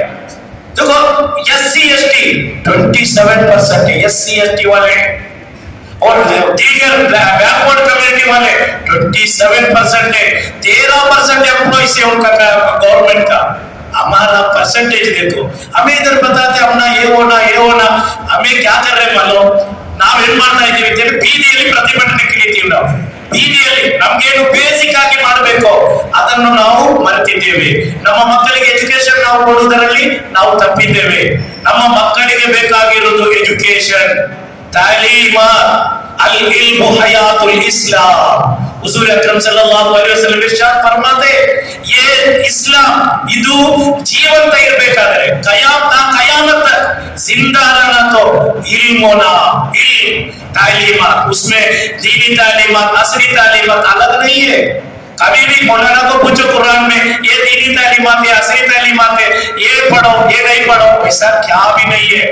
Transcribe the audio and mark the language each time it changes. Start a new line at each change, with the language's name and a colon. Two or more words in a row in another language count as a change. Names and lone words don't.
Hindi: देखो एससी एसटी 27% है, एससी एसटी वाले, और दीगर
English: backward community
Hindi: वाले 27% है। 13% एम्प्लॉइज है उनका गवर्नमेंट का। हमारा परसेंटेज देखो, हमें इधर बताते अपना ये होना, हमें क्या कर रहे मालूम, नाम
Kannada: ಏನ್ ಮಾಡ್ತಾ ಇದ್ದೀವಿ, ಬೀದಿಯಲ್ಲಿ ಪ್ರತಿಭಟನೆ ಕರೀತೀವಿ ನಾವು। ಬೀದಿಯಲ್ಲಿ ನಮಗೇನು ಬೇಸಿಕ್ ಆಗಿ ಮಾಡಬೇಕು ಅದನ್ನು ನಾವು ಮರೆತಿದ್ದೇವೆ। ನಮ್ಮ ಮಕ್ಕಳಿಗೆ ಎಜುಕೇಶನ್ ನಾವು ಕೊಡುವುದರಲ್ಲಿ ನಾವು ತಪ್ಪಿದ್ದೇವೆ। ನಮ್ಮ ಮಕ್ಕಳಿಗೆ ಬೇಕಾಗಿರುವುದು ಎಜುಕೇಶನ್, ತಾಲೀಮ,
Arabic: العلم حياة الإسلام.
Hindi: हुजूर अकरम
Arabic: صلى الله عليه وسلم
Hindi: इरशाद फरमाते, ये इस्लाम
Kannada: ಇದು ಜೀವಂತ ಇರಬೇಕಾದ್ರೆ ಕಯಾಮತ್
Hindi: तक जिंदा रहना तो इल्मोना तालीमात, उसमें दीनी तालीमात असली तालीमात अलग नहीं है। कभी भी मौलाना को पूछो कुरान में ये दीनी तालीमात है, असली तालीमात है, ये पढ़ो ये नहीं पढ़ो, ऐसा क्या भी नहीं है।